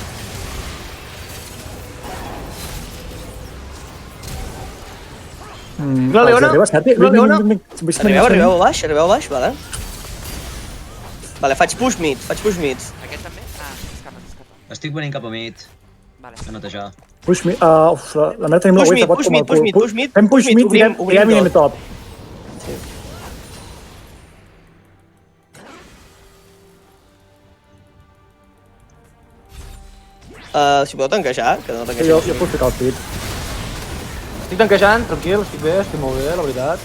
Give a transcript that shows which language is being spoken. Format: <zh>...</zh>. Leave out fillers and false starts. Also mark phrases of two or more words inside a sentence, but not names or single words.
<ca>La Leona? Arriba, Sergi. La Leona? Arribeu a baix, vale. Vale, faig</ca> <en>push mid.</en> <ca>Aquest també? Escapa. Estic venint cap a mid. Vale. A netejar.</ca> <en>Push mid.</en> <ca>La meva tenim la Push wave mid, de bot push com el</ca> <en>mid, push</en> <ca>cul.</ca> <en>mid, push mid,</en> <ca>Fem push</ca> <en>push mid,</en> <ca>mid i obrim tirem mini top. Si podeu tanquejar, que no Jo tanquegeu. puc ficar el pit. Estic tanquejant, tranquil, estic bé, estic molt bé, la veritat.</ca>